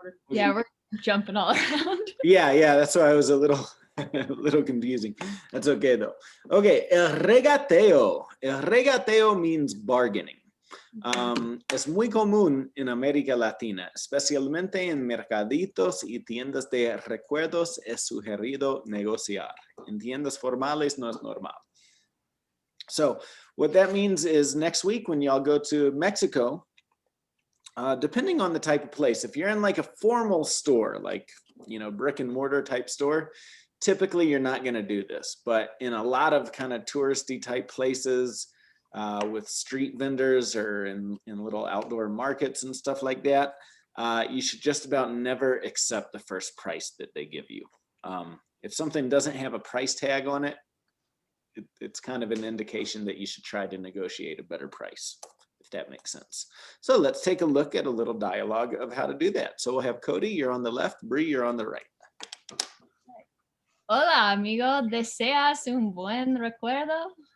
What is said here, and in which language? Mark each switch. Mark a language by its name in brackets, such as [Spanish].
[English] Yeah, we're jumping all around. Yeah, that's why I was a little confusing. That's okay though. [Spanish] Okay, el regateo. El regateo [English] means bargaining. [Spanish] Es muy común en América Latina, especialmente en mercaditos y tiendas de recuerdos. Es sugerido negociar. En tiendas formales no es normal. [English] So what that means is next week when y'all go to Mexico, depending on the type of place, if you're in like a formal store, like, you know, brick and mortar type store, typically you're not going to do this. But in a lot of kind of touristy type places with street vendors or in little outdoor markets and stuff like that, you should just about never accept the first price that they give you. If something doesn't have a price tag on it, it's kind of an indication that you should try to negotiate a better price, if that makes sense. So let's take a look at a little dialogue of how to do that. So we'll have Cody, you're on the left, Bree, you're on the right. [Spanish] Hola, amigo. ¿Deseas un buen recuerdo?